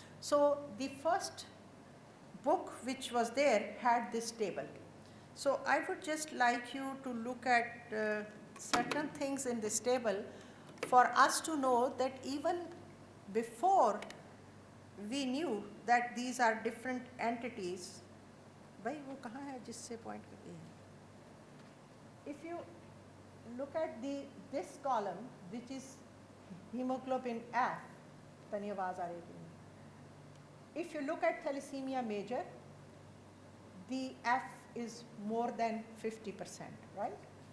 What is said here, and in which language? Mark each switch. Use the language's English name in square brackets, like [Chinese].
[English] So the first book which was there had this table. So I would just like you to look at certain things in this table for us to know that even before we knew that these are different entities. [Hindi] भाई वो कहाँ है जिससे point करती है? [English] If you look at this column, which is hemoglobin F, [Hindi] तनी आवाज़ आ रही है. [English] If you look at thalassemia major, the F is more than 50%, right?